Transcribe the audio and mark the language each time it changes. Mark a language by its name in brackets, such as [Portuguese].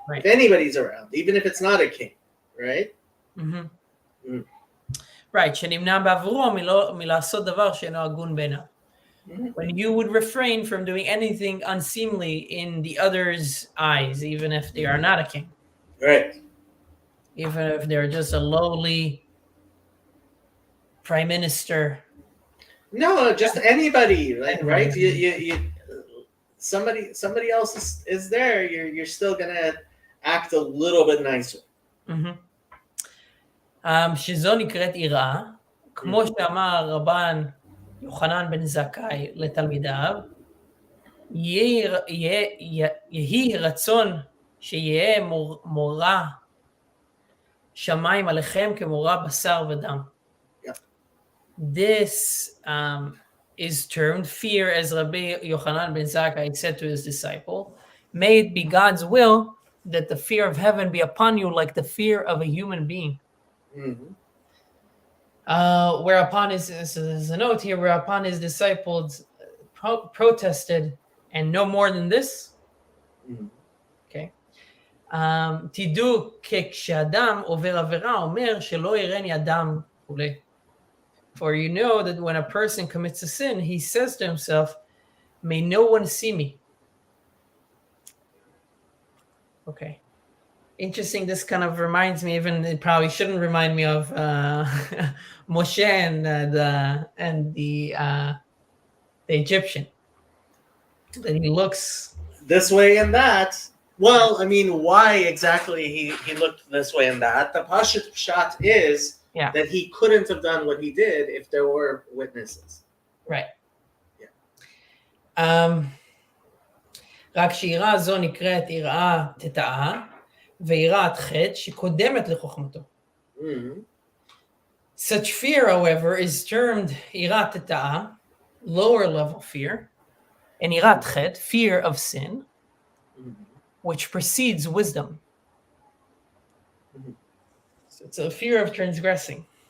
[English] If anybody's around, even if it's not a king, right? [Hebrew] Right, שנמנע בעבורו מלעשות דבר שאינו הגון בעיניו. [English] When you would refrain from doing anything unseemly in the other's eyes, even if they are not a king. Right. Even if they're just a lowly prime minister. No, just anybody, right? You somebody else is there, you're still gonna act a little bit nicer. [Hebrew] שזו נקראת יראה, כמו שאמר רבן יוחנן בן זכאי לתלמידיו, יהי רצון שיהיה מורא שמיים עליכם כמורא בשר ודם. [English] This is termed fear, as Rabbi Yochanan ben Zakkai said to his disciple, may it be God's will that the fear of heaven be upon you like the fear of a human being. Whereupon there's a note here, whereupon his disciples protested, and no more than this. Okay. [Hebrew] תדעו כשאדם עובר עבירה אומר שלא יראני אדם וכולי. [English] For you know that when a person commits a sin, he says to himself, may no one see me. Okay. Interesting. This kind of reminds me, even it probably shouldn't remind me of Moshe and the Egyptian. That he looks this way and that. Well, I mean, why exactly he looked this way and that? The Pashut Pshat is that he couldn't have done what he did if there were witnesses. Right. [Hebrew] רק שיראה זו נקראת יראה תתאה, ויראת חטא שקודמת לחוכמתו. [English] Such fear, however, is termed יראת תתאה, lower level fear, and יראת חטא, fear of sin, which precedes wisdom. So it's a fear of transgressing.